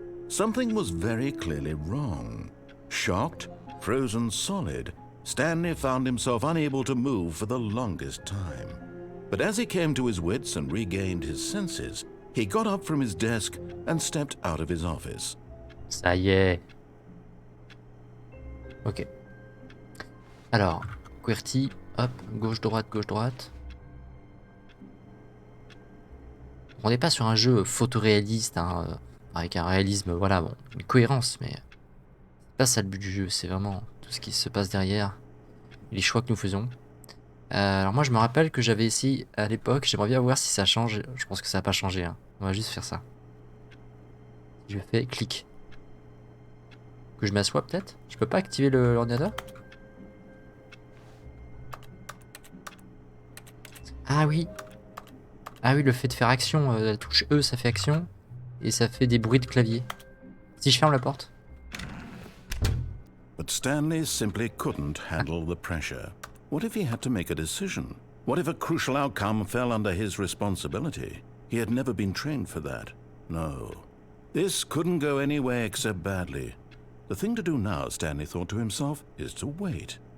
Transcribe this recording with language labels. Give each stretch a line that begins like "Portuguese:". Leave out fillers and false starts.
English: Something was very clearly wrong. Shocked, frozen solid, Stanley found himself unable to move for the longest time. But as he came to his wits and regained his senses, he got up from his desk and stepped out of his office.
French: Ça y est. Ok. Alors, QWERTY, hop, gauche-droite, gauche-droite. On n'est pas sur un jeu photoréaliste, hein, avec un réalisme, voilà, bon, une cohérence, mais c'est pas ça le but du jeu, c'est vraiment tout ce qui se passe derrière, les choix que nous faisons. Alors moi je me rappelle que j'avais essayé à l'époque, j'aimerais bien voir si ça change, je pense que ça n'a pas changé, hein. On va juste faire ça. Je fais clic. Que je m'assois peut-être? Je peux pas activer l'ordinateur? Ah oui. Ah oui, le fait de faire action, la touche E ça fait action, et ça fait des bruits de clavier. Si je ferme la porte.
English: But Stanley simply couldn't handle the pressure. What if he had to make a decision? What if a crucial outcome fell under his responsibility? He had never been trained for that. No. This couldn't go any way except badly. The thing to do now, Stanley thought to himself, is to wait.